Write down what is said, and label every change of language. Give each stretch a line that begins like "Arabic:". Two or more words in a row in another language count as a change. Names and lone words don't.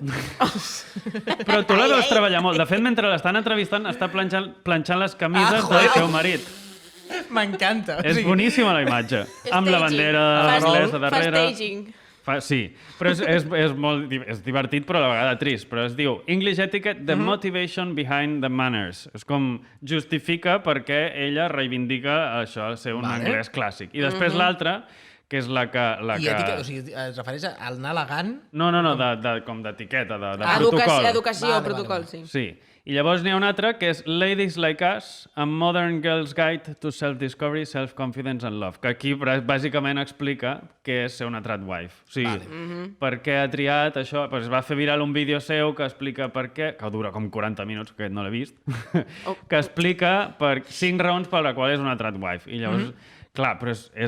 Catalan: però tu la veus treballar molt. De fet, mentre l'estan entrevistant, està planxant les camises joder. del seu marit. M'encanta. És boníssima la imatge, amb la bandera Fa anglesa darrere. staging. Sí, però és molt és divertit, però a la vegada trist. Però es diu English Etiquette, the motivation behind the manners. És com justifica perquè ella reivindica això, ser un anglès clàssic. I després l'altra, que és la que... I ètica, o sigui, es refereix a anar elegant. No, com d'etiqueta, de protocol. Educació, Vale, protocol, vale. sí. Sí. I llavors n'hi ha un altre que és Ladies Like Us, a Modern Girl's Guide to Self-Discovery, Self-Confidence and Love, que aquí bàsicament explica què és ser una tradwife. O sigui, per què ha triat això. Pues va fer viral un vídeo seu que explica per què, que dura com 40 minuts, que no l'he vist, que explica 5 raons per la qual és una tradwife. I llavors, clar, però és...